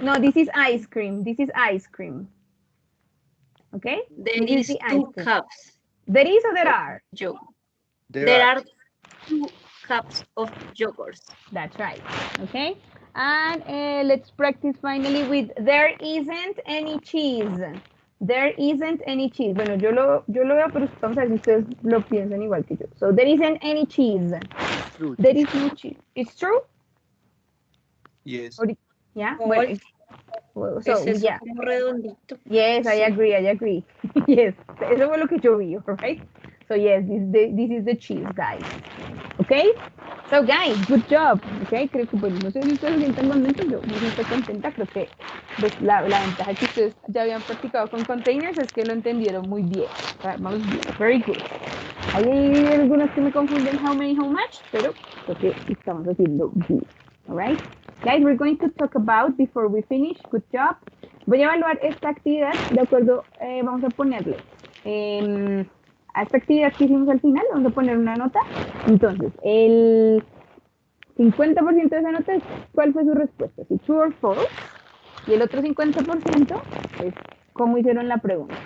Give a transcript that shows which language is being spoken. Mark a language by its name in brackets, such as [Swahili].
[English] No, this is ice cream. This is ice cream. Okay? There This is the ice 2 cream. cups. There is or there are? There are 2 cups of yogurt. That's right. Okay? And let's practice finally with there isn't any cheese. There isn't any cheese. [Spanish] Bueno, yo lo veo, pero vamos a ver si ustedes lo piensan igual que yo. [English] So there isn't any cheese. True. There is no cheese. It's true? Yes. Yeah? [Spanish] Como [English] Well, so, [Spanish] Es eso [English] yeah. [Spanish] como redondito. [English] Yes, I agree. [Spanish] Yes, eso fue lo que yo vi, right? [English] So yes, this is the cheese, guys. Okay? So guys, good job. [Spanish] Okay, creo que bueno, no sé si ustedes se sienten contentos, yo me siento contenta, creo que pues, la ventaja que ustedes ya habían practicado con containers es que lo entendieron muy bien. Vamos bien, [English] very good. [Spanish] Hay algunos que me confunden how many, how much, pero creo que estamos haciendo bien. [English] Alright? Guys, we're going to talk about, before we finish, good job. [Spanish] Voy a evaluar esta actividad, de acuerdo, vamos a ponerle a esta actividad que hicimos al final, vamos a poner una nota. Entonces, el 50% de esa nota es cuál fue su respuesta, si [English] true or false, [Spanish] y el otro 50% es cómo hicieron la pregunta.